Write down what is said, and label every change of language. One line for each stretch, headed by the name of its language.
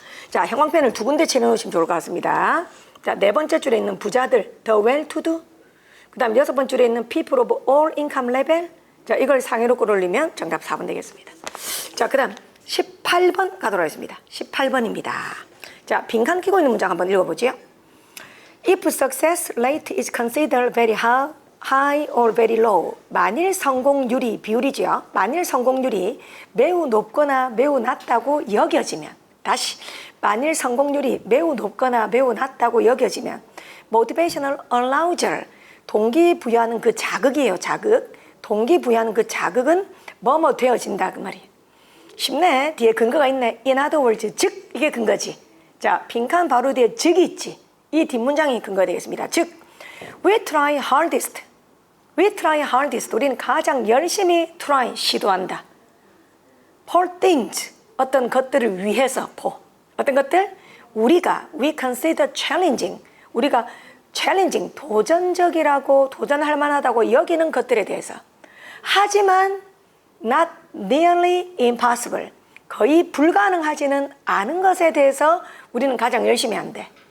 Korean: 자, 형광펜을 두 군데 칠해놓으시면 좋을 것 같습니다. 자, 네 번째 줄에 있는 부자들,
English: the well-to-do.
Korean: 그다음 여섯 번째 줄에 있는
English: people of all income level.
Korean: 자, 이걸 상위로 끌어올리면 정답 4번 되겠습니다. 자, 그 다음 18번 가도록 하겠습니다. 18번입니다. 자, 빈칸 끼고 있는 문장 한번 읽어보죠.
English: If success rate is considered very high or very low.
Korean: 만일 성공률이, 비율이죠. 만일 성공률이 매우 높거나 매우 낮다고 여겨지면, 다시 만일 성공률이 매우 높거나 매우 낮다고 여겨지면
English: motivational arousal,
Korean: 동기부여하는 그 자극이에요. 자극. 동기부여하는 그 자극은 뭐뭐 되어진다 그 말이에요. 쉽네. 뒤에 근거가 있네. In other words, 즉 이게 근거지. 자, 빈칸 바로 뒤에 즉이 있지. 이 뒷문장이 근거가 되겠습니다.
English: 즉, we try hardest. We try hardest.
Korean: 우리는 가장 열심히 try, 시도한다.
English: For things,
Korean: 어떤 것들을 위해서, 어떤 것들?
English: 우리가, we consider challenging.
Korean: 우리가 challenging, 도전적이라고, 도전할 만하다고 여기는 것들에 대해서. 하지만
English: not nearly impossible,
Korean: 거의 불가능하지는 않은 것에 대해서 우리는 가장 열심히 한대.